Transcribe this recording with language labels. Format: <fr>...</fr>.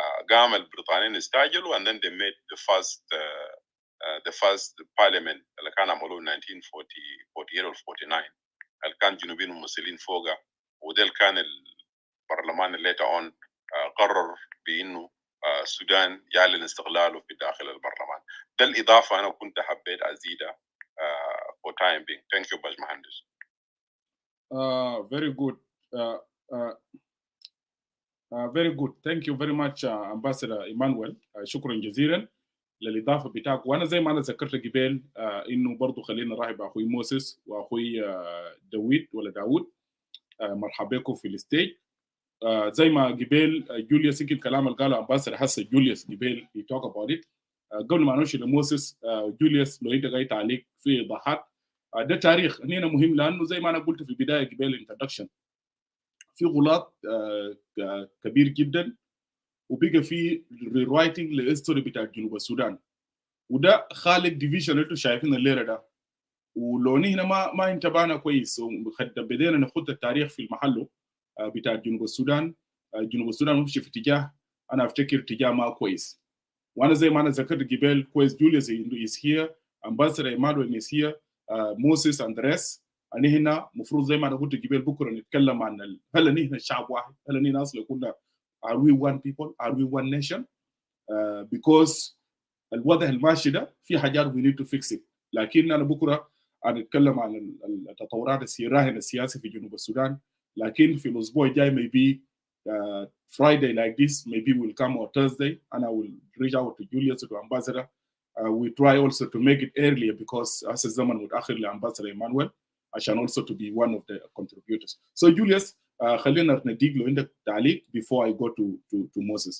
<ar>قام البريطانيين استعجلوا</ar> <en>and then they made the first parliament</en> <ar>اللي كان عملوه 1948 or 49 اللي كان جنوبيين ممثلين فوقها. وده كان البرلمان اللي</ar> <en>later on</en> <ar>قرر بانه السودان يعلن استقلاله في داخل البرلمان. ده الاضافه انا كنت حبيت ازيدها</ar> <en>for time being. Thank you باشمهندس. Very good. Very good. Thank you very much Ambassador Emmanuel.</en> <ar>شكرا جزيلا للإضافة بتاعك. وأنا زي ما أنا ذكرت قبل إنه برضو خلينا نرحب بأخوي موسيس وأخوي داوود. مرحبا بكم في الستيج. زي ما قبل جوليوس يمكن كلام اللي قاله Ambassador حسن جوليوس قبل</ar> <en>he talk about it.</en> <ar>قبل ما نمشي لموسيس جوليوس لو أنت جاي تعليق في إيضاحات ده تاريخ هنا مهم لأنه زي ما أنا قلت في البداية قبل الانترودكشن في غلط كبير جدا وبقى في ريرايتنج للهيستوري بتاع جنوب السودان وده خالق ديفيجن اللي شايفين الليله ده. ولو هنا ما انتبهنا كويس بدينا ناخد التاريخ في المحله بتاع جنوب السودان. جنوب السودان ممشي في اتجاه انا افتكر اتجاه ما كويس. وانا زي ما انا ذكرت قبل كويس جوليوس</ar> <en>is here Ambassador Emmanuel is here, Moses and the rest.</en> <ar>أنا هنا مفروض زي ما أنا قلت قبل بكرة نتكلم عن هل نحن شعب واحد؟ هل نحن أصلا كنا</ar> <en>are we one people? Are we one nation? Because</en> <ar>الوضع الماشي ده في حاجات</ar> <en>we need to fix it.</en> <ar>لكن أنا بكرة هنتكلم عن التطورات الراهنة السياسية في جنوب السودان. لكن في الأسبوع الجاي</ar> <en>maybe Friday like this, maybe we'll come or Thursday, and I will reach out to Julius to Ambassador. We try also to make it earlier because as a zaman would actually Ambassador Emmanuel, I shall also to be one of the contributors. So Julius,</en> <ar>خلينا نديك له عندك تعليق</ar> <en>before I go to Moses.</en>